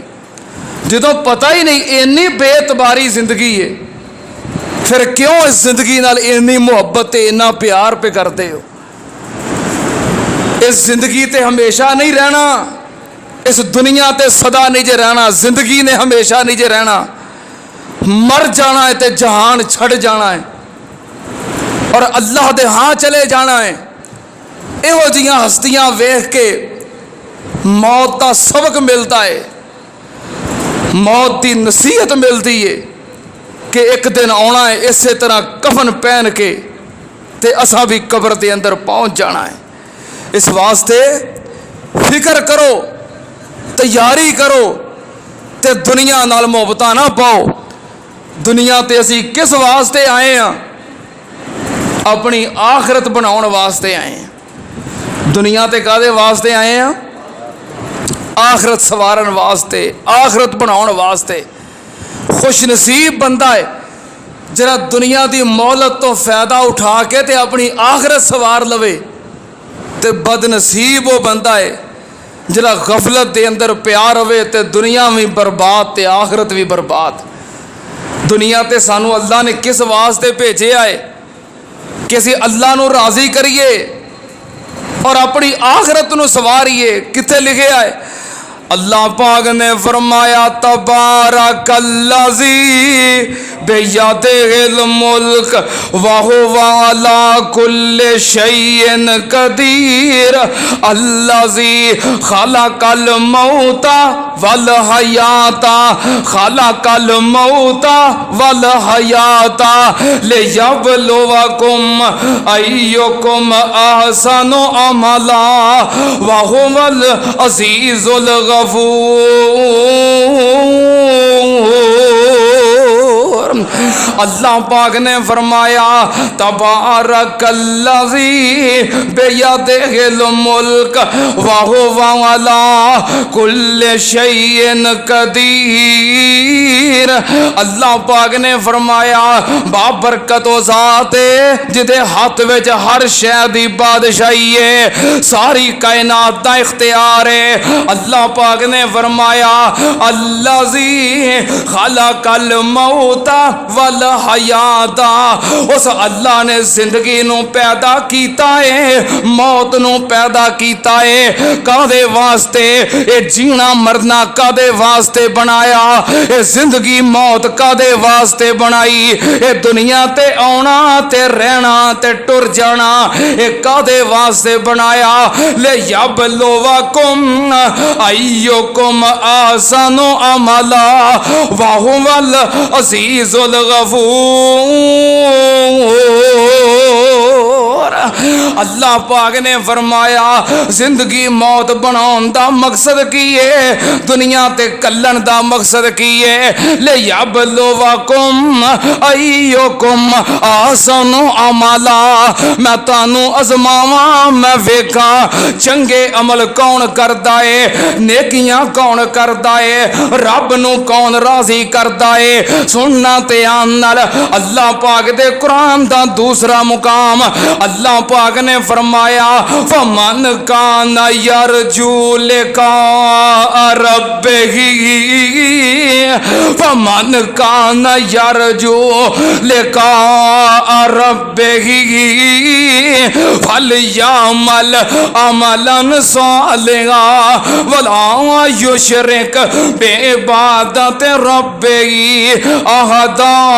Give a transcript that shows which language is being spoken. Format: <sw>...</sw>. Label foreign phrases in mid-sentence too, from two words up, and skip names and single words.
<pa>جدوں پتہ ہی نہیں اینی بے اعتباری زندگی ہے، پھر کیوں اس زندگی نال اینی محبت تے اینا پیار پہ کرتے ہو؟ اس زندگی تے ہمیشہ نہیں رہنا، اس دنیا تے صدا نہیں جے رہنا، زندگی نے ہمیشہ نہیں جے رہنا، مر جانا ہے تے جہان چھڑ جانا ہے اور اللہ دے ہاں چلے جانا ہے۔ ایہو جیاں ہستیاں ویکھ کے موت دا سبق ملتا ہے، موت دی نصیحت ملتی ہے کہ ایک دن آنا ہے اسی طرح کفن پہن کے تے اساں بھی قبر دے اندر پہنچ جانا ہے۔ اس واسطے فکر کرو، تیاری کرو تے دنیا نال محبتاں نہ پاؤ۔ دنیا تے اسی کس واسطے آئے ہیں؟ اپنی آخرت بناؤن واسطے آئے ہیں۔ دنیا تے کادے واسطے آئے ہیں؟ آخرت سوارن واسطے، آخرت بناؤن واسطے۔ خوش نصیب بندہ ہے جڑا دنیا دی مہلت تو فائدہ اٹھا کے تے اپنی آخرت سوار لوے، تے بد نصیب وہ بندہ ہے جڑا غفلت دے اندر پیار ہوئے تے دنیا بھی برباد تے آخرت بھی برباد۔ دنیا تے سانو اللہ نے کس واسطے بھیجے آئے کہ اسی اللہ نو راضی کریے اور اپنی آخرت نو سواریے۔ کتے لکھے آئے؟ اللہ پاک نے فرمایا</pa> <ar>تبارک الذی بیدہ الملک وہو علی کل شیء قدیر الذی خلق الموت والحیات خلق الموت والحیات لیبلوکم ایکم احسن عملا وہو العزیز الغفور۔ الغفور۔</ar> <pa>اللہ پاک نے فرمایا</pa> <ar>تبارک الذی بیدہ الملک وہو علی کل شیء قدیر۔</ar> <pa>اللہ پاک نے فرمایا بابرکت و ذات جدے ہاتھ وچ ہر شے دی بادشاہی ہے، ساری کائنات دا اختیار ہے۔ اللہ پاک نے فرمایا</pa> <ar>الذی خلق الموت والحیات،</ar> <pa>اس اللہ نے زندگی نو پیدا کیتا ہے، موت نو پیدا کیتا ہے، کدے واسطے؟ اے جینا مرنا کدے واسطے بنایا؟ اے زندگی موت کدے واسطے بنائی؟ اے دنیا تے آنا تے رہنا تے ٹر جانا اے کدے واسطے بنایا؟</pa> <ar>لیبلوکم ایکم احسن عملا وہو العزیز الغفور۔</ar> <pa>اللہ پاک نے فرمایا زندگی موت بناؤن دا مقصد کی ہے، دنیا تے کلن دا مقصد کی ہے۔</pa> <ar>لیبلوکم ایکم احسن عملا،</ar> <pa>میں تانوں ازماواں، میں ویکھاں چنگے عمل کون کردا ہے، نیکیاں کون کردا ہے، رب نو کون راضی کردا ہے۔ سننا تے آن نال اللہ پاک دے قرآن دا دوسرا مقام اللہ پاک نے فرمایا</pa> <ar>فمن کان یرجو لقاء ربہ، فمن کان یرجو لقاء ربہ فلیعمل عملا صالحا ولا یشرک بعبادت ربہ احدا۔</ar>